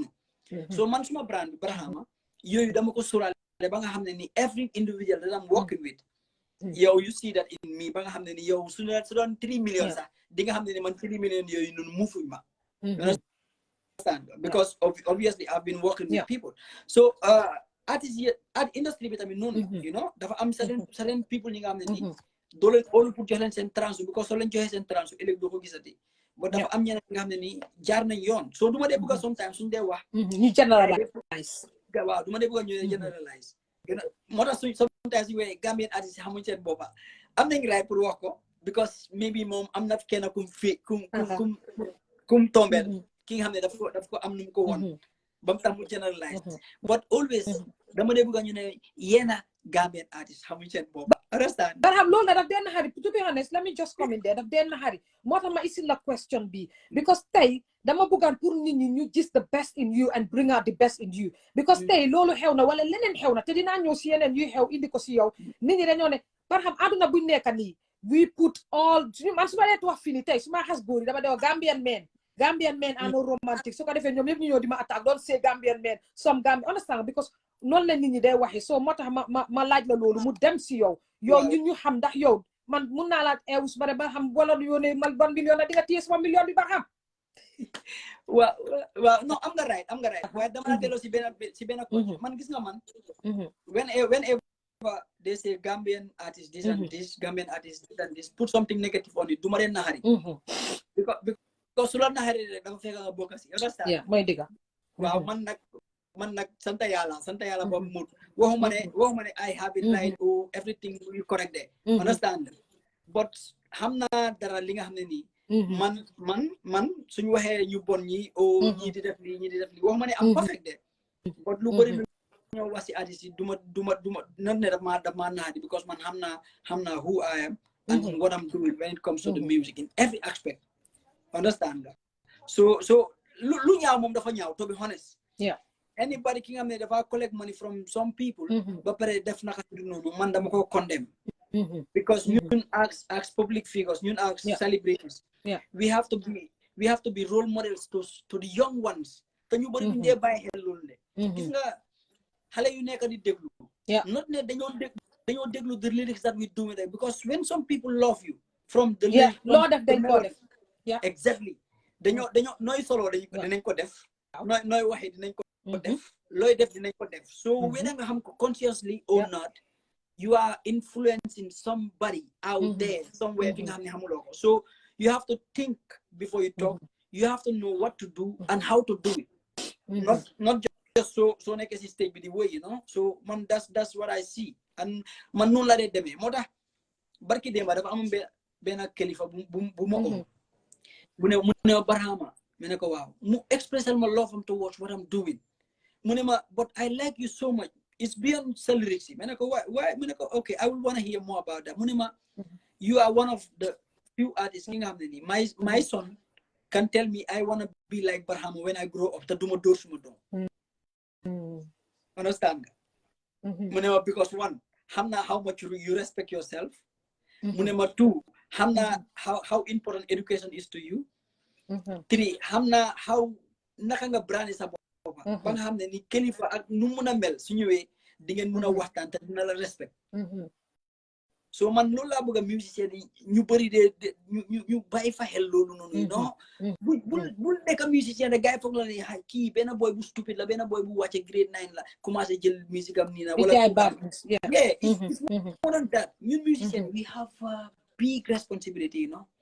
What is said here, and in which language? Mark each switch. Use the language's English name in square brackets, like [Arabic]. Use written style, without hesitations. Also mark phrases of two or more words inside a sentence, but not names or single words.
[Wolof] So man suma brand bi Barhama yooyu dama ko sóoraale ba nga xam ne nii [English] every individual that I'm working with [Wolof] yow [English] you see that in me [Wolof] ba nga xam ne ni yow su doon 3 millions sax di nga xam ne ni man 3 millions yooyu noonu muufuñ ma. [English] Understand? Because obviously I've been working with people. [Wolof] So artist industry bi tamit noonu [English] you know [Wolof] dafa am [English] certain people [Wolof] ñi nga xam ne ni doo leen óolu pour jox leen seen transu because soo leen joxee seen transu ëllëg doo ko gisati. But dafa am ñeneen nga xam ne ni jaar nañ yoon. So du ma dee bëgg a sometimes suñu dee wax ñu generalize. Waaw du ma dee bëgg a ñu generalize. Moo tax [English] sometimes you Gambian artists [Wolof] xamuñ seen boppa am nañ right pour wax ko [English] because maybe [Wolof] mom am not kenn kum fi kum tombel ki nga xam ne daf ko am nu mu ko woon ba mu tax mu generalize [English] but always [Wolof] dama dee bëgg ñu ne yéena [English] Gambian artist [Wolof] xamuñ seen bopp understand Barham loolu daf dee naxari [English] to be honest let me just come in there [Wolof] daf dee naxari moo tax ma isil la question bi because tey dama bëggaan pour nit ñi ñu gis [English] the best in you and bring out the best in you [Wolof] because tey loolu xew na wala leneen xew na te dinaa ñëw si yeneen yuy xew indi ko si yow nit ñi dañoo ne Barham àdduna buñ nekka nii [English] we put all [Wolof] man su ma dee wax fii nii tey su ma xas góor yi dama dee wax [English] Gambian men are no romantic [Wolof] su ko defee ñoom yëpp ñu ñëw di ma attaque [English] don't say Gambian men some Gambian understand because [Wolof] noonu la nit ñi day waxee so moo tax ma laaj la loolu mu dem si yow ñun ñu xam ndax yow man mun naa laa eew su ma ba xam wala yónnee mal 1 million la di nga téye sama million bi Barham waaw non am nga right waaye dama la delloo si benn man gis nga man [English] whenever they say Gambian artist this and this Gambian artist this and this put something negative on it [Wolof] du ma leen naxari because su la naxari rek dafa fekk nga bokk si understand mooy dëgg waaw man nag sant yàlla boobu mut waxuma ne [English] I have it right or everything will correct there understand [Wolof] but xam naa dara li nga xam ne nii man suñu waxee ñu bon ñi o ñi di def lii waxuma ne am perfect de but lu bëri lu ñoo wax si artiste yi duma not ne daf maa naxadi because man xam naa [English] who I am and what I'm doing when it comes to the music in every aspect understand [Wolof] nga so lu ñaaw moom dafa ñaaw [English] to be honest anybody [Wolof] ki nga xam ne dafa [English] collect money from some people [Wolof] ba pare def naka du noonu man dama ko [English] condemn because ñun as public figures ñun as celebrities we have to be role models to the young ones [Wolof] te ñu bëri duñ dee bàyyi xel loolu de gis nga xale yu nekk di déglu not ne dañoo déglu [English] the lyrics that we do there because when some people love you from the lyrics [Wolof] loo def dañ ko def exactly dañoo nooy solo dinañ ko def nooy waxee dinañ ko def looy def dinañ ko def [English] so whether [Wolof] nga xam ko [English] consciously or not you are influencing somebody out there somewhere [Wolof] fi nga xam ne xamuloo ko [English] so you have to think before you talk you have to know what to do and how to do it not just so [Wolof] nekkee si stage bi di wéy [English] you know so man that's what I [Wolof] see and man noonu la dee demee moo tax barki démba dafa am benn kilifa bu ma mu ne Barhama mu ne ko waaw mu expressal ma love am [English] towards what I'm doing [Wolof] mu ne ma [English] but I like you so much it's beyond celebrity [Wolof] mu ne ko why mu ne ko [English] okay I will want to hear more about that [Wolof] mu ne ma [English] you are one of the few artists [Wolof] yi nga xam ne nii [English] my son can tell me I want to be like Barhama when I grow up [Wolof] te duma dóor suma doom understand nga mu ne ma [English] because one [Wolof] xam naa [English] how much you respect yourself [Wolof] mu ne ma two xam naa [English] how important education is to you three [Wolof] xam naa how naka nga brandi sa bopp ba nga xam ne ni kilifa ak nu mun a mel su ñëwee di ngeen mun a waxtaan te dina la respect so man loolu laa bëgg a musicien yi ñu bëri de ñu bàyyi fa xel loolu noonu non bul nekk musicien de gars yi foog la ne kii benn boy bu stupide la benn boy bu wàcce grade 9 la commencé jël musique am nii na wala [English] it's more than that [Wolof] ñun musicien [English] we have a big responsibility you know